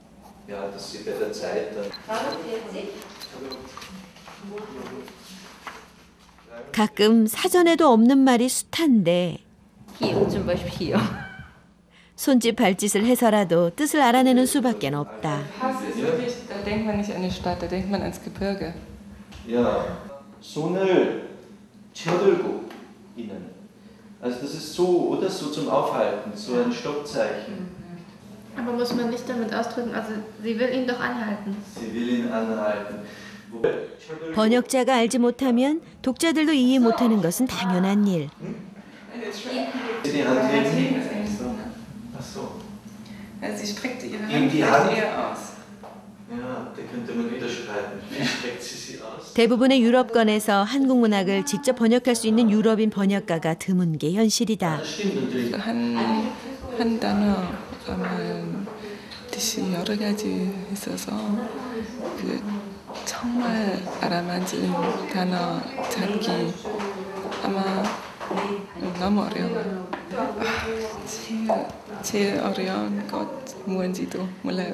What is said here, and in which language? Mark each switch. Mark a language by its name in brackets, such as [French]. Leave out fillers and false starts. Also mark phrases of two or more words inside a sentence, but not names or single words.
[Korean] 가끔 사전에도 없는 말이 숱한데 손짓 발짓을 해서라도 뜻을 알아내는 수밖에 없다. [German] Da denkt man nicht an die Stadt, da denkt man ans Gebirge. Ja, [Korean] 손을 쳐들고 있는. [German] Also das ist so oder so zum Aufhalten, so ein Stoppzeichen. Aber muss man nicht damit ausdrücken, also sie will ihn doch anhalten. Sie will ihn anhalten. [Korean] 번역자가 알지 못하면 독자들도 이해 못하는 것은 당연한 일. [German] Die Hand heben. Ach so. Sie streckte ihre In Hand die Hand? eher aus. Ja, da könnte man widerstreiten. Wie streckt sie aus? [Korean] 대부분의 유럽권에서 한국 문학을 직접 번역할 수 있는 유럽인 번역가가 드문 게 현실이다. [German] Das stimmt natürlich. [Korean] 한 단어 뜻이 여러 가지 있어서 그 정말 알아맞은 단어 찾기 아마 너무 어려워요. 제일 어려운 것 뭔지도 몰라요.